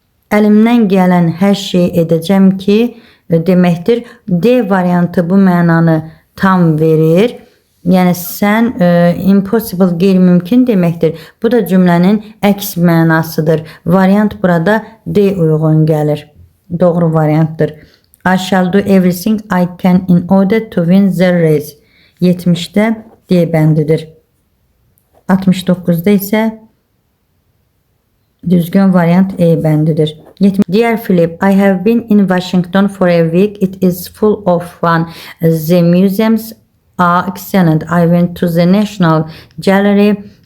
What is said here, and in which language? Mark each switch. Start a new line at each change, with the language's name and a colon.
Azerbaijani: Əlimdən gələn hər şey edəcəm ki, deməkdir. D variantı bu mənanı tam verir. Yəni sən impossible, qeyri-mümkün deməkdir. Bu da cümlənin əks mənasıdır. Variant burada D uyğun gəlir. Doğru variantdır.
English: I shall do everything I can in order to win the race.
Azerbaijani: 70-də D bəndidir. 69-da isə düzgün variant E bəndidir.
English: Dear Philip, I have been in Washington for a week. It is full of fun. The museums are excellent. I went to the National Gallery.